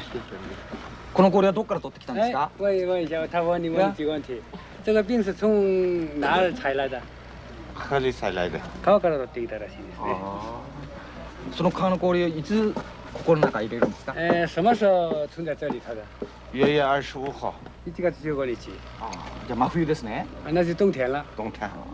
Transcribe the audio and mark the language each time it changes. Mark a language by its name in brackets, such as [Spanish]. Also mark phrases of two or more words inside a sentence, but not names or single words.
[Japanese] この氷はどこから取ってきたんですか？ [Chinese] 问一下，他问你问几个问题。这个病是从哪儿采来的？河里采来的。 [Japanese] 川から取ってきたらしいですね。その川の氷をいつここの中入れるんですか？ [Chinese] 什么时候存在这里头的 1月25号，？1月15 日。 [Japanese] じゃあ真冬ですね。 [Chinese] 那是冬天了。冬天。